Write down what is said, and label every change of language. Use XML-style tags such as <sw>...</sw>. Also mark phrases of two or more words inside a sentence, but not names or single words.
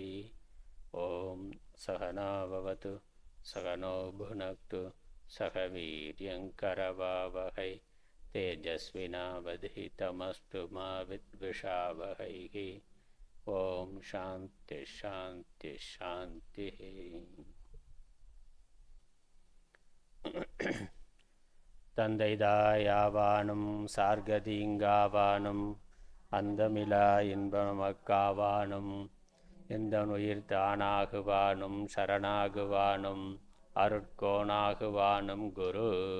<sa>ॐ सहना भवतु सहनो भुनक्तु सह वीर्यङ्करवावहै तेजस्विनावधीतमस्तु मा विद्विषावहैः। ओम् शान्तिः शान्तिः शान्तिः.</sa> <ta>தந்தைதாயாவானும் சார்கதீங்காவானும் அந்தமிலா இன்பமக்காவானும் எந்த உயிர் தானாகுவானும் சரணாகுவானும் அருட்கோணாகுவானும் குரு.</ta>